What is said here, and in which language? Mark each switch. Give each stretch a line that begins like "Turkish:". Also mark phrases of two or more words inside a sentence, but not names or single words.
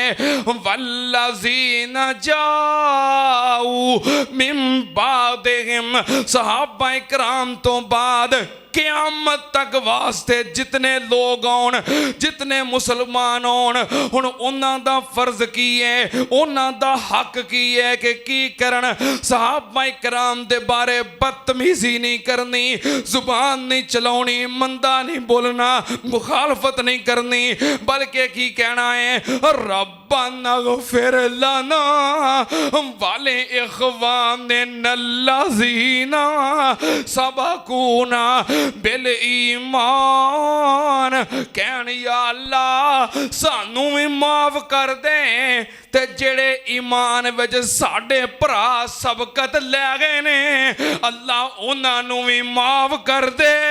Arabic: والذين جاءوا من بعدهم
Punjabi: ਸਹਾਬਾ ਕਰਾਮ ਤੋ ਬਾਅਦ ਕਯਾਮਤ ਤੱਕ ਵਾਸਤੇ ਜਿੰਨੇ ਲੋਕ ਆਉਣ ਜਿੰਨੇ ਮੁਸਲਮਾਨ ਆਉਣ ਹੁਣ ਉਨ੍ਹਾਂ ਦਾ ਫ਼ਰਜ਼ ਕੀ ਹੈ ਉਨ੍ਹਾਂ ਦਾ ਹੱਕ ਕੀ ਹੈ ਕਿ ਕੀ ਕਰਨ। ਸਹਾਬਾ ਕਰਾਮ ਦੇ ਬਾਰੇ ਬਦਤਮੀਜ਼ੀ ਨਹੀਂ ਕਰਨੀ ਜ਼ੁਬਾਨ ਨਹੀਂ ਚਲਾਉਣੀ ਮੰਦਾ ਨਹੀਂ ਬੋਲਣਾ ਮੁਖ਼ਾਲਫ਼ਤ ਨਹੀਂ ਕਰਨੀ ਬਲਕਿ ਕੀ ਕਹਿਣਾ ਹੈ
Arabic: ربنا اغفر لنا ولإخواننا الذين سبقونا بالإيمان.
Punjabi: ਕਹਿਣ ਯਾ ਅੱਲ੍ਹਾ ਸਾਨੂੰ ਭੀ ਮਾਫ਼ ਕਰ ਦੇ ਤੇ ਜਿਹੜੇ ਈਮਾਨ ਵਿੱਚ ਸਾਡੇ ਭਰਾ ਸਬਕਤ ਲੈ ਗਏ ਨੇ ਅੱਲ੍ਹਾ ਉਨ੍ਹਾਂ ਨੂੰ ਭੀ ਮਾਫ਼ ਕਰ ਦੇ।